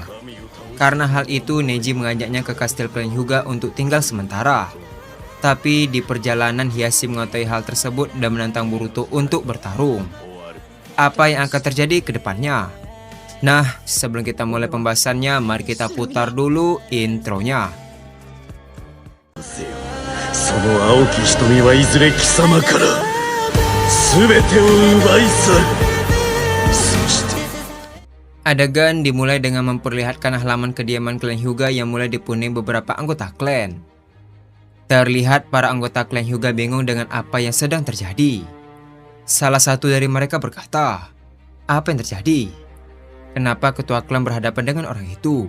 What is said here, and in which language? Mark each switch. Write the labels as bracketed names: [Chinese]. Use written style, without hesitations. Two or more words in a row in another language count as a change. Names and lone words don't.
[Indonesian] Karena hal itu, Neji mengajaknya ke kastil Clan Hyuga untuk tinggal sementara. Tapi di perjalanan, Hiashi mengetahui hal tersebut dan menantang Boruto untuk bertarung. Apa yang akan terjadi ke depannya? Nah, sebelum kita mulai pembahasannya, mari kita putar dulu intronya. [Japanese] その青き瞳はいずれ貴様から全てを奪い去る。そして [Indonesian] Adegan dimulai dengan memperlihatkan halaman kediaman klan Hyuga yang mulai dipenuhi beberapa anggota klan. Terlihat para anggota klan Hyuga bingung dengan apa yang sedang terjadi. Salah satu dari mereka berkata, "Apa yang terjadi? Kenapa ketua klan berhadapan dengan orang itu?"